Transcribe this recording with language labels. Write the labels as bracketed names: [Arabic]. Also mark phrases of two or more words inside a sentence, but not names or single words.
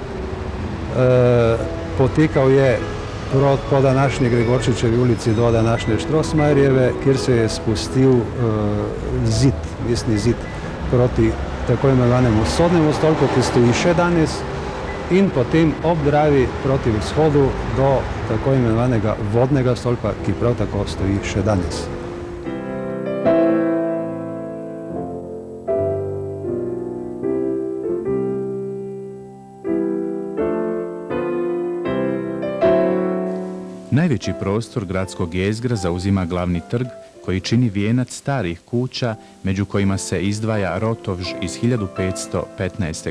[Slovenian] Potekal je po današnji Gregorčičevi ulici do današnje Štrosmajerjeve, kjer se je spustil zid, mestni zid proti tako imenovanemu sodnemu stolpu, ki stoji še danes, in potem ob Dravi proti vzhodu do tako imenovanega vodnega stolpa, ki prav tako stoji še danes. [Bosnian] Najveći prostor gradskog jezgra zauzima glavni trg koji čini vijenac starih kuća, među kojima se izdvaja Rotovž iz 1515.